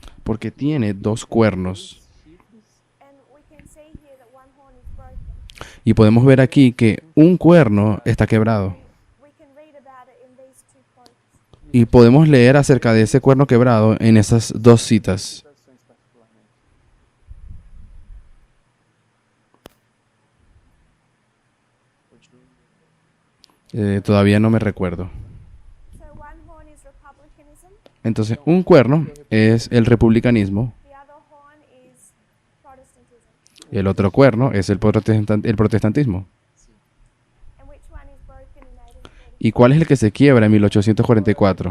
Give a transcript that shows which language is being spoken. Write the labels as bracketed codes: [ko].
[es] Porque tiene dos cuernos. [en] and we can see here that one horn is broken. [es] Y podemos ver aquí que un cuerno está quebrado. [en] We can read about it in these two quotes. [es] Y podemos leer acerca de ese cuerno quebrado en esas dos citas. Todavía no me recuerdo. [en] So one horn is republicanism, [es] Entonces, un cuerno es el republicanismo [en] the other horn is Protestantism. [es] y el otro cuerno es el protestantismo. [en] And which one is broken in 1840? [es] ¿Y cuál es el que se quiebra en 1844?